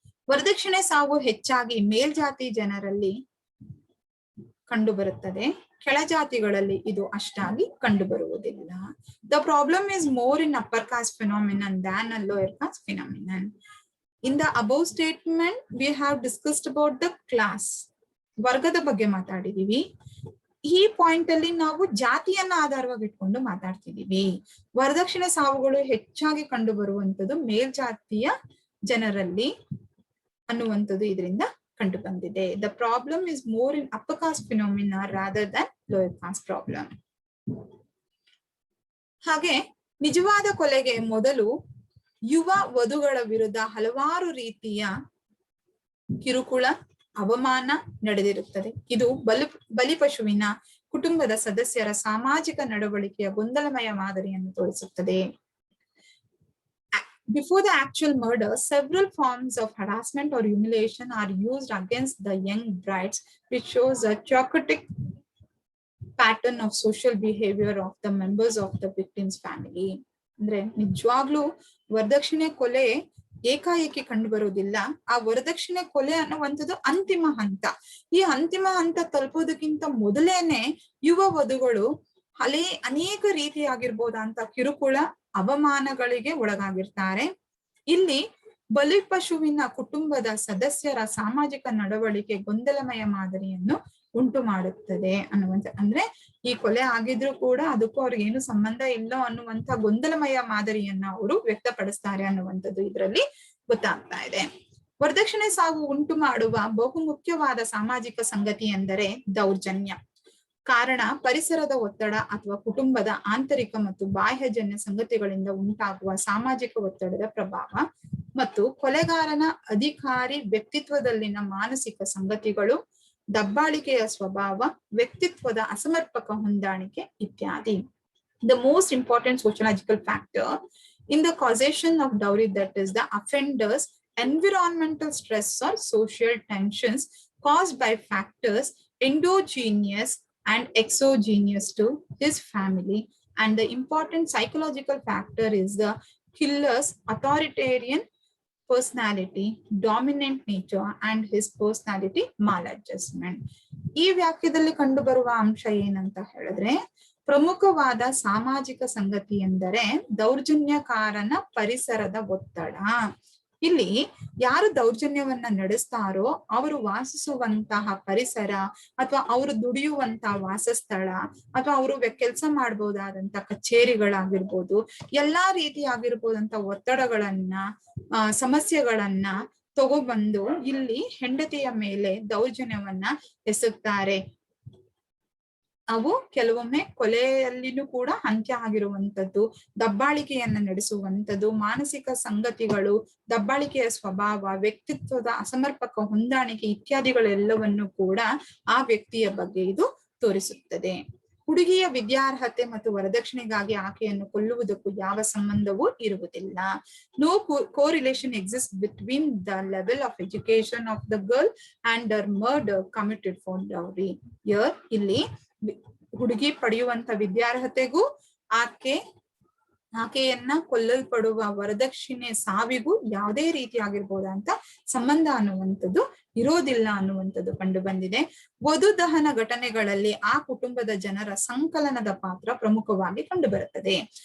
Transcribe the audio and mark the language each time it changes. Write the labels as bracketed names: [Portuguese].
[Kannada] ವರದಕ್ಷಿಣೆ ಸಾವು ಹೆಚ್ಚಾಗಿ ಮೇಲ್ಜಾತಿ ಜನರಲ್ಲಿ ಕಂಡು ಬರುತ್ತದೆ. ಕೆಳಜಾತಿಗಳಲ್ಲಿ ಇದು ಅಷ್ಟಾಗಿ ಕಂಡು ಬರುವುದಿಲ್ಲ. [English] The problem is more in upper caste phenomenon than a lower caste phenomenon. In the above statement, we have discussed about the class. [Kannada] ವರ್ಗದ ಬಗ್ಗೆ ಮಾತಾಡಿದೀವಿ. ಈ ಪಾಯಿಂಟ್ ಅಲ್ಲಿ ನಾವು ಜಾತಿಯನ್ನ ಆಧಾರವಾಗಿ ಇಟ್ಕೊಂಡು ಮಾತಾಡ್ತಿದೀವಿ. ವರದಕ್ಷಿಣೆ ಸಾವುಗಳು ಹೆಚ್ಚಾಗಿ ಕಂಡು ಬರುವಂತದ್ದು ಮೇಲ್ಜಾತಿಯ ಜನರಲ್ಲಿ ಅನ್ನುವಂಥದ್ದು ಇದರಿಂದ ಕಂಡು ಬಂದಿದೆ. [English] The problem is more in upper caste phenomena rather than lower caste problem. [Kannada] ಹಾಗೆ ನಿಜವಾದ ಕೊಲೆಗೆ ಮೊದಲು ಯುವ ವಧುಗಳ ವಿರುದ್ಧ ಹಲವಾರು ರೀತಿಯ ಕಿರುಕುಳ, ಅವಮಾನ ನಡೆದಿರುತ್ತದೆ. ಇದು ಬಲಿಪಶುವಿನ ಕುಟುಂಬದ ಸದಸ್ಯರ ಸಾಮಾಜಿಕ ನಡವಳಿಕೆಯ ಗೊಂದಲಮಯ ಮಾದರಿಯನ್ನು ತೋರಿಸುತ್ತದೆ. [English] Before the actual murder, several forms of harassment or humiliation are used against the young brides, which shows a chaotic pattern of social behavior of the members of the victim's family. [Kannada] ಅಂದ್ರೆ ನಿಜವಾಗ್ಲೂ ವರದಕ್ಷಿಣೆ ಕೊಲೆ ಏಕಾಏಕಿ ಕಂಡು ಬರೋದಿಲ್ಲ. ಆ ವರದಕ್ಷಿಣೆ ಕೊಲೆ ಅನ್ನುವಂಥದ್ದು ಅಂತಿಮ ಹಂತ. ಈ ಅಂತಿಮ ಹಂತ ತಲುಪೋದಕ್ಕಿಂತ ಮೊದಲೇನೆ ಯುವ ವಧುಗಳು ಅನೇಕ ರೀತಿಯಾಗಿರ್ಬೋದಂತ ಕಿರುಕುಳ ಅವಮಾನಗಳಿಗೆ ಒಳಗಾಗಿರ್ತಾರೆ. ಇಲ್ಲಿ ಬಲಿಪಶುವಿನ ಕುಟುಂಬದ ಸದಸ್ಯರ ಸಾಮಾಜಿಕ ನಡವಳಿಕೆ ಗೊಂದಲಮಯ ಮಾದರಿಯನ್ನು ಉಂಟು ಮಾಡುತ್ತದೆ ಅನ್ನುವಂಥ, ಅಂದ್ರೆ ಈ ಕೊಲೆ ಆಗಿದ್ರು ಕೂಡ ಅದಕ್ಕೂ ಅವ್ರಿಗೆ ಏನು ಸಂಬಂಧ ಇಲ್ಲ ಅನ್ನುವಂಥ ಗೊಂದಲಮಯ ಮಾದರಿಯನ್ನ ಅವರು ವ್ಯಕ್ತಪಡಿಸ್ತಾರೆ ಅನ್ನುವಂಥದ್ದು ಇದರಲ್ಲಿ ಗೊತ್ತಾಗ್ತಾ ಇದೆ. ವರದಕ್ಷಿಣೆ ಸಾವು ಉಂಟು ಮಾಡುವ ಬಹುಮುಖ್ಯವಾದ ಸಾಮಾಜಿಕ ಸಂಗತಿ ಎಂದರೆ ದೌರ್ಜನ್ಯ. ಕಾರಣ ಪರಿಸರದ ಒತ್ತಡ ಅಥವಾ ಕುಟುಂಬದ ಆಂತರಿಕ ಮತ್ತು ಬಾಹ್ಯಜನ್ಯ ಸಂಗತಿಗಳಿಂದ ಉಂಟಾಗುವ ಸಾಮಾಜಿಕ ಒತ್ತಡದ ಪ್ರಭಾವ ಮತ್ತು ಕೊಲೆಗಾರನ ಅಧಿಕಾರಿ ವ್ಯಕ್ತಿತ್ವದಲ್ಲಿನ ಮಾನಸಿಕ ಸಂಗತಿಗಳು, ದಬ್ಬಾಳಿಕೆಯ ಸ್ವಭಾವ, ವ್ಯಕ್ತಿತ್ವದ ಅಸಮರ್ಪಕ ಹೊಂದಾಣಿಕೆ ಇತ್ಯಾದಿ. The most important sociological factor in the causation of dowry, that is the offender's environmental stress or social tensions caused by factors endogenous and exogenous to his family, and the important psychological factor is the killer's authoritarian personality, dominant nature and his personality maladjustment. ಈ ವ್ಯಾಖ್ಯದಲ್ಲಿ ಕಂಡು ಬರುವ ಅಂಶ ಏನಂತ ಹೇಳಿದ್ರೆ, ಪ್ರಮುಖವಾದ ಸಾಮಾಜಿಕ ಸಂಗತಿ ಎಂದರೆ ದೌರ್ಜನ್ಯಕಾರನ ಪರಿಸರದ ಒತ್ತಡ. ಇಲ್ಲಿ ಯಾರು ದೌರ್ಜನ್ಯವನ್ನ ನಡೆಸ್ತಾರೋ ಅವರು ವಾಸಿಸುವಂತಹ ಪರಿಸರ ಅಥವಾ ಅವರು ದುಡಿಯುವಂತಹ ವಾಸಸ್ಥಳ ಅಥವಾ ಅವರು ಕೆಲಸ ಮಾಡಬಹುದಾದಂತ ಕಚೇರಿಗಳಾಗಿರ್ಬೋದು, ಎಲ್ಲಾ ರೀತಿಯಾಗಿರ್ಬೋದಂತ ಒತ್ತಡಗಳನ್ನ ಸಮಸ್ಯೆಗಳನ್ನ ತಗೊಬಂದು ಇಲ್ಲಿ ಹೆಂಡತಿಯ ಮೇಲೆ ದೌರ್ಜನ್ಯವನ್ನ ಎಸಗ್ತಾರೆ. ಅವು ಕೆಲವೊಮ್ಮೆ ಕೊಲೆಯಲ್ಲಿನೂ ಕೂಡ ಅಂತ್ಯ ಆಗಿರುವಂತದ್ದು, ದಬ್ಬಾಳಿಕೆಯನ್ನ ನಡೆಸುವಂಥದ್ದು, ಮಾನಸಿಕ ಸಂಗತಿಗಳು, ದಬ್ಬಾಳಿಕೆಯ ಸ್ವಭಾವ, ವ್ಯಕ್ತಿತ್ವದ ಅಸಮರ್ಪಕ ಹೊಂದಾಣಿಕೆ ಇತ್ಯಾದಿಗಳೆಲ್ಲವನ್ನು ಕೂಡ ಆ ವ್ಯಕ್ತಿಯ ಬಗ್ಗೆ ಇದು ತೋರಿಸುತ್ತದೆ. ಹುಡುಗಿಯ ವಿದ್ಯಾರ್ಹತೆ ಮತ್ತು ವರದಕ್ಷಿಣೆಗಾಗಿ ಆಕೆಯನ್ನು ಕೊಲ್ಲುವುದಕ್ಕೂ ಯಾವ ಸಂಬಂಧವೂ ಇರುವುದಿಲ್ಲ. [English] No correlation exists between the level of education of the girl and her murder committed for dowry. Here [Kannada] ಇಲ್ಲಿ ಹುಡುಗಿ ಪಡೆಯುವಂತ ವಿದ್ಯಾರ್ಹತೆಗೂ ಆಕೆಯನ್ನ ಕೊಲ್ಲಲ್ಪಡುವ ವರದಕ್ಷಿಣೆ ಸಾವಿಗೂ ಯಾವುದೇ ರೀತಿಯಾಗಿರ್ಬೋದಂತ ಸಂಬಂಧ ಅನ್ನುವಂಥದ್ದು ಇರೋದಿಲ್ಲ ಅನ್ನುವಂಥದ್ದು ಕಂಡು ಬಂದಿದೆ. ವಧು ದಹನ ಘಟನೆಗಳಲ್ಲಿ ಆ ಕುಟುಂಬದ ಜನರ ಸಂಕಲನದ ಪಾತ್ರ ಪ್ರಮುಖವಾಗಿ ಕಂಡು ಬರುತ್ತದೆ.